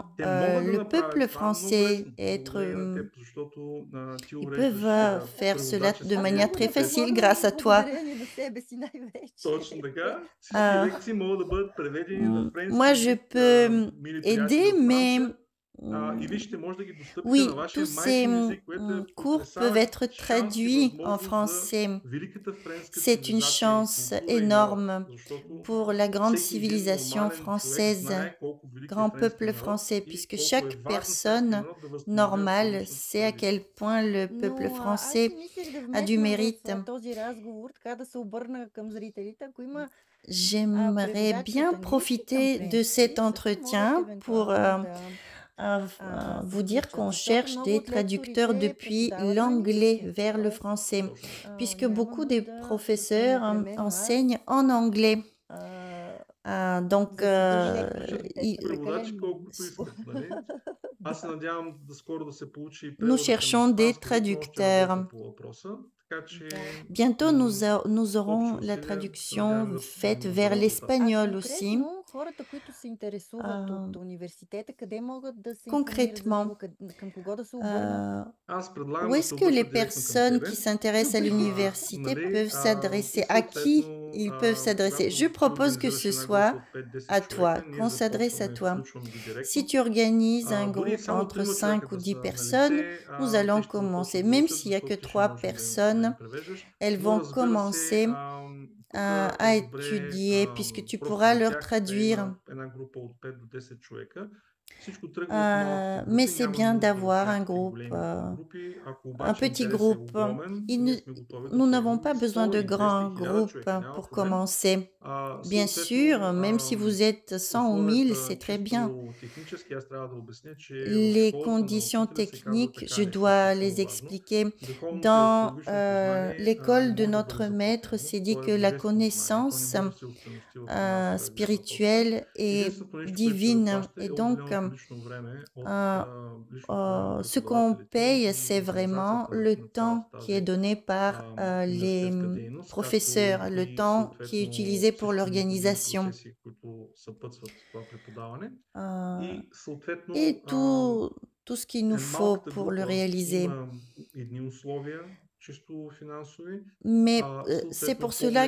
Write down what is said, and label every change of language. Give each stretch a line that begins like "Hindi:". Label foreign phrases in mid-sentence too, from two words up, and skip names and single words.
Bulgarian: те могат да
French: le
Bulgarian: направят
French: peuple
Bulgarian: това много
French: français,
Bulgarian: лесно,
French: être,
Bulgarian: благодарение на теб, защото ти
French: ils
Bulgarian: уреждаш
French: peuvent faire cela de
Bulgarian: преводаческия
French: manière très
Bulgarian: процес.
French: facile grâce à toi.
Bulgarian: Благодарение на себе си най-вече. Точно така. Всички Euh, лекции могат да бъдат преведени на френски
French: Moi, je
Bulgarian: език,
French: peux
Bulgarian: мили
French: aider,
Bulgarian: приятели от
French: mais
Bulgarian: Франция. И вие ще може да ги достъпите
French: oui,
Bulgarian: на вашия
French: tous ces
Bulgarian: майчин език, което е
French: cours peuvent
Bulgarian: потресаващ
French: être
Bulgarian: шанс и
French: traduits en
Bulgarian: възможност за
French: français.
Bulgarian: великата френска
French: C'est une
Bulgarian: цивилизация и
French: chance
Bulgarian: култура и наука,
French: énorme
Bulgarian: защото
French: pour la grande
Bulgarian: всеки един
French: civilisation
Bulgarian: нормален човек
French: française,
Bulgarian: знае колко велик е
French: grand
Bulgarian: френския
French: peuple
Bulgarian: народ
French: français,
Bulgarian: и
French: puisque
Bulgarian: колко е
French: chaque
Bulgarian: важно френския
French: personne
Bulgarian: народ да възстановява
French: normale
Bulgarian: астрологичната
French: sait à
Bulgarian: традиция.
French: quel point le peuple
Bulgarian: Но аз
French: français
Bulgarian: си мислех да
French: a du
Bulgarian: вметна
French: mérite.
Bulgarian: в този разговор, така да се обърна към зрителите, ако има
French: J'aimerais
Bulgarian: преводач
French: bien
Bulgarian: от английски към
French: profiter de
Bulgarian: френски,
French: cet
Bulgarian: също могат
French: entretien pour
Bulgarian: евентуално
French: vous dire qu'on
Bulgarian: защото
French: cherche
Bulgarian: много
French: des
Bulgarian: от
French: traducteurs
Bulgarian: лекторите
French: depuis
Bulgarian: преподават на
French: l'anglais
Bulgarian: английски.
French: vers le
Bulgarian: Тоест,
French: français,
Bulgarian: Точно така.
French: puisque
Bulgarian: няма
French: beaucoup des
Bulgarian: нужда
French: professeurs
Bulgarian: непременно аз
French: enseignent en anglais. Donc,
Bulgarian: за всеки Пишат текст
French: il-
Bulgarian: преводачи прекалено колкото много. искат, нали? Аз се надявам да скоро да се получи и
French: nous
Bulgarian: превода към
French: cherchons des
Bulgarian: испански, но още
French: traducteurs.
Bulgarian: работим по въпроса. Така че Да.
French: Bientôt, nous
Bulgarian: общи
French: aurons la
Bulgarian: усилия се
French: traduction
Bulgarian: надявам да
French: faite
Bulgarian: постигнем
French: vers
Bulgarian: добър резултат.
French: l'espagnol aussi.
Bulgarian: Конкретно хората, които се интересуват от Euh, университета, къде могат да се информират за
French: concrètement,
Bulgarian: него, към кого да се обърнат? Аз предлагам
French: où
Bulgarian: да
French: est-ce
Bulgarian: се
French: que les
Bulgarian: обръщат директно към
French: personnes
Bulgarian: тебе.
French: qui s'intéressent à
Bulgarian: Добре.
French: l'université
Bulgarian: Нали,
French: peuvent
Bulgarian: и
French: s'adresser? À qui
Bulgarian: съответно,
French: ils peuvent s'adresser?
Bulgarian: когато
French: Je
Bulgarian: ти
French: propose que
Bulgarian: организираш
French: ce
Bulgarian: една
French: soit
Bulgarian: група от 5-10
French: à toi,
Bulgarian: човека, ние
French: qu'on s'adresse à
Bulgarian: започваме,
French: toi.
Bulgarian: включваме ги
French: Si
Bulgarian: директно.
French: tu organises un
Bulgarian: Дори
French: groupe
Bulgarian: само
French: entre
Bulgarian: 3
French: 5
Bulgarian: човека
French: ou
Bulgarian: да
French: 10
Bulgarian: са
French: personnes,
Bulgarian: налице,
French: nous
Bulgarian: те
French: allons
Bulgarian: ще започнат
French: commencer.
Bulgarian: да
French: Même
Bulgarian: учат,
French: s'il n'y a que
Bulgarian: защото ти ще
French: 3
Bulgarian: можеш да
French: personnes,
Bulgarian: им превеждаш.
French: elles
Bulgarian: Но
French: vont
Bulgarian: разбира се,
French: commencer
Bulgarian: тук
French: à
Bulgarian: е добре
French: étudier, puisque tu
Bulgarian: просто
French: pourras
Bulgarian: за
French: leur
Bulgarian: тях да
French: traduire.
Bulgarian: има една група от 5 до 10 човека. Всичко тръгва от малките
French: Mais
Bulgarian: групи,
French: c'est
Bulgarian: няма
French: bien
Bulgarian: нужда от
French: d'avoir un
Bulgarian: някакви
French: groupe,
Bulgarian: големи групи. Ако
French: un
Bulgarian: обаче
French: petit
Bulgarian: интерес е
French: groupe.
Bulgarian: огромен,
French: Il
Bulgarian: ние
French: ne-
Bulgarian: сме готови да
French: Nous n'avons
Bulgarian: приемем
French: pas
Bulgarian: и
French: besoin
Bulgarian: 100,
French: de
Bulgarian: и 200,
French: grands
Bulgarian: и 1000
French: groupes
Bulgarian: човека, няма
French: pour
Bulgarian: проблем.
French: commencer. Bien sûr,
Bulgarian: Съответно,
French: même si vous êtes 100 ou 1000, c'est très bien.
Bulgarian: чисто технически аз трябва да обясня, че в
French: Les
Bulgarian: школата на
French: conditions
Bulgarian: учителя се казва
French: techniques,
Bulgarian: така
French: je
Bulgarian: нещо
French: dois les
Bulgarian: изключително важно.
French: expliquer.
Bulgarian: Духовното и
French: Dans
Bulgarian: астрологично познание
French: l'école de
Bulgarian: може да
French: notre
Bulgarian: бъде
French: maître,
Bulgarian: заплатено.
French: c'est dit
Bulgarian: То е
French: que la
Bulgarian: божествено знание. То не
French: connaissance
Bulgarian: може да се установи в една сфера гледна точка.
French: spirituelle est
Bulgarian: Единственото нещо, което се
French: divine
Bulgarian: заплаща,
French: et
Bulgarian: е
French: donc
Bulgarian: определено лично време от euh, личното време на
French: ce qu'on
Bulgarian: преподавателите
French: paye,
Bulgarian: и
French: c'est vraiment
Bulgarian: организацията
French: le
Bulgarian: на цялата
French: temps qui est
Bulgarian: тази
French: donné par les
Bulgarian: университетска дейност, както
French: professeurs, le
Bulgarian: и
French: temps qui est
Bulgarian: съответно
French: utilisé pour
Bulgarian: всички необходими
French: l'organisation.
Bulgarian: процеси, които съпътстват това преподаване. Euh, И съответно
French: et tout ce qu'il nous faut
Bulgarian: малката
French: pour le
Bulgarian: група
French: réaliser.
Bulgarian: има едни условия, чисто финансови,
French: Mais c'est
Bulgarian: съответно
French: pour cela